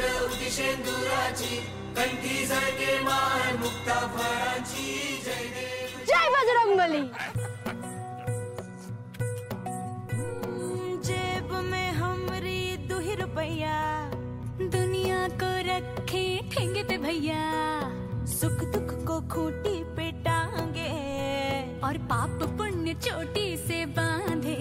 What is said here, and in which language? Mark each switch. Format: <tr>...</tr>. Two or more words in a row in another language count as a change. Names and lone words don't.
<mr>उदिशेंदुराची कंठी झळके माळ मुक्ता फळाची जय देव</mr> <hi>जय बजरंगबली। जेब में हमरी 2 रुपया, दुनिया को रखे ठेंगे पे भैया। सुख दुख को खूंटी पे टांगे और पाप पुण्य चोटी से बांधे।</hi>